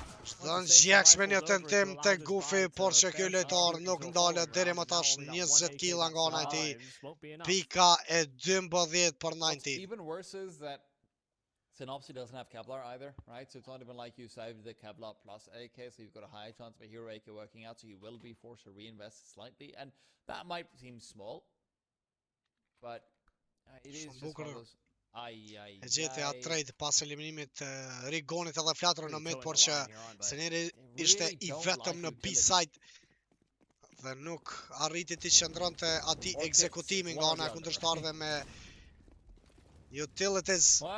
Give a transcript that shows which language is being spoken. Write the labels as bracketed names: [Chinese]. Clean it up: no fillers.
[Albanian] Shtën Gjex me një tentim tek Gufi, por që kjo lojtar nuk ndalet deri më tash 20 killa nga ana e tij. Pika e 12 për 9. [English] Even worse is that Synopsy doesn't have Kevlar either, right? So it's not even like you saved the Kevlar plus AK, so you've got a high chance of a hero AK working out, so you will be forced to reinvest slightly, and that might seem small, but it is just one of those. [Albanian] E gjeti atë trade pas eliminimit Rigonit edhe Flatrën në mid, por që Seneri ishte I vetëm në B-side dhe nuk arriti të qëndronte atij ekzekutimi nga ana e kundërshtarëve me utilities.